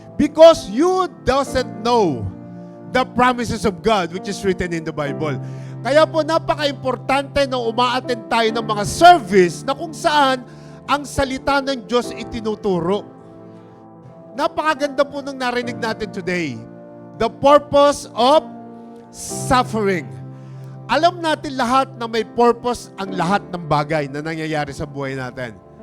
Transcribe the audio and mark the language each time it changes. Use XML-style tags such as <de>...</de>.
<en>Because you doesn't know the promises of God which is written in the Bible.</en> <tl>Kaya po napaka-importante na umaattend tayo ng mga service na kung saan ang salita ng Diyos itinuturo. Napakaganda po ng narinig natin today.</tl> <en>The purpose of suffering.</en> <tl>Alam natin lahat na may purpose ang lahat ng bagay na nangyayari sa buhay natin.</tl>